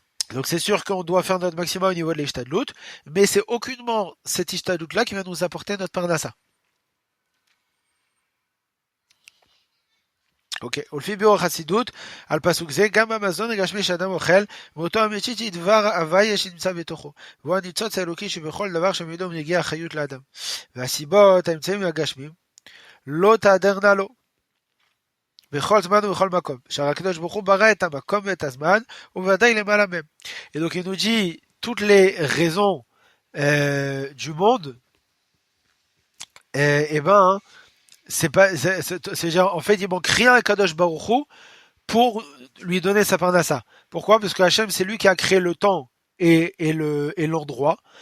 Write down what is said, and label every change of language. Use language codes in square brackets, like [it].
[fr] Donc c'est sûr qu'on doit faire notre maximum au niveau de l'Ishtadlut, mais c'est aucunement cet Ishtadlut là qui va nous apporter notre parnassa. [he] Ok, ולפי ביאור החסידות, על פסוק זה, גם המזון הגשמי שאדם אוכל, מאותו אמיתית היא דבר הוויה שנמצא בתוכו, והוא הניצוץ האלוקי שבכל דבר שמידו מגיע החיות לאדם. והסיבות, האמצעים הגשמים, לא תעדרנה לו, בכל זמן ובכל מקום, שהרי הקדוש ברוך הוא ברא את המקום ואת הזמן, ובוודאי למעלה mהם. [fr] Et donc il nous dit, toutes les raisons du monde, eh ben, c'est genre, en fait, il manque rien à Kadosh Baruch Hu pour lui donner sa parnassa. Pourquoi? Parce que Hachem, c'est lui qui a créé le temps et l'endroit.